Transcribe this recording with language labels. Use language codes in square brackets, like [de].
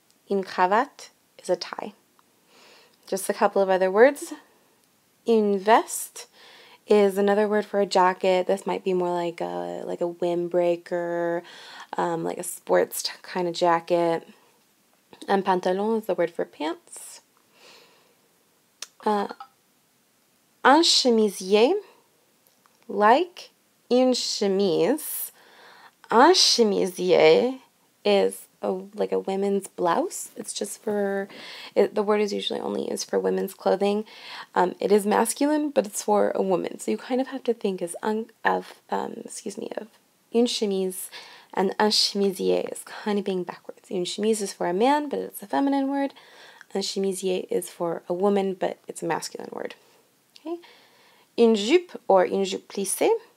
[en] Une cravate is a tie. Just a couple of other words. Une veste is another word for a jacket. This might be more like a windbreaker, like a sports kind of jacket. Un pantalon is the word for pants. [fr] Un chemisier, like une chemise. [en] Un chemisier is like a women's blouse. It's just for, the word is usually only used for women's clothing. It is masculine, but it's for a woman. So you kind of have to think of une chemise, and un chemisier is kind of being backwards. Une chemise is for a man, but it's a feminine word. Un chemisier is for a woman, but it's a masculine word. Okay. [fr] Une jupe or une jupe plissée.